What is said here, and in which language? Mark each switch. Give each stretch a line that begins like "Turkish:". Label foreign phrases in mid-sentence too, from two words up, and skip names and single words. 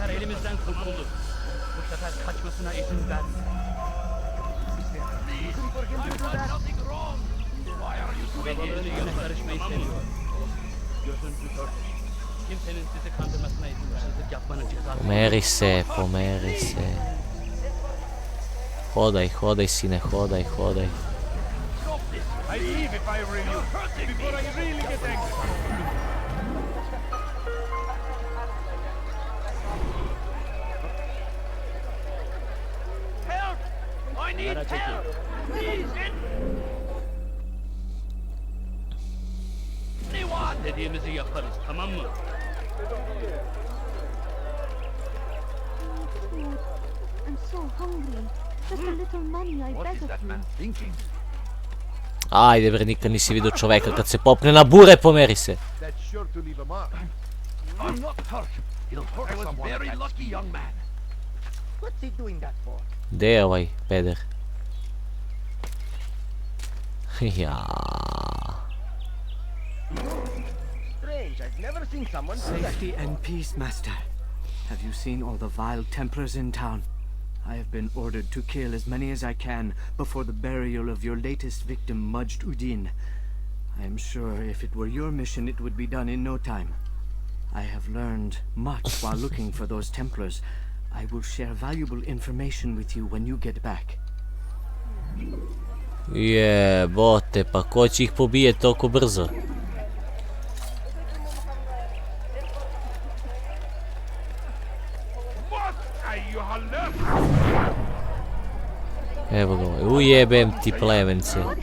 Turkish: elimizden kurtuldu. Bu sefer kaçmasına izin verme. Babaların işine karışmayı seviyor. Gözün kör. Kimsenin sizi kandırmasına izin hırsızlık yapmanın cezası.
Serbian: Pomeri se, pomeri se. Hodaj, hodaj sine, hodaj, hodaj.
English: I leave if I were you, before I really get angry. Help! I need help! Please, anyone!
Turkish: Dediğimizi yaparız, tamam mı?
English: I'm so hungry. Just a little money, I beg of you.
Serbian: Ajde bre, nikad nisi vidio čoveka kad se popne na bure, pomeri se.
English: That's sure to leave a mark. I'm not hurt. He'll hurt someone. I was very lucky, young man. What's he doing that for?
Serbian: Gde je ovaj peder? Ja.
English: Strange, I've never seen someone do that. Safety and peace, Master. Have you seen all the vile Templars in town? I have been ordered to kill as many as I can before the burial of your latest victim, Majd Udin. I am sure if it were your mission, it would be done in no time. I have learned much while looking for those Templars. I will share valuable information with you when you get back.
Serbian: Jebote, pa ko će ih pobije toliko brzo? Evo ga ovaj, ujebem ti plemence.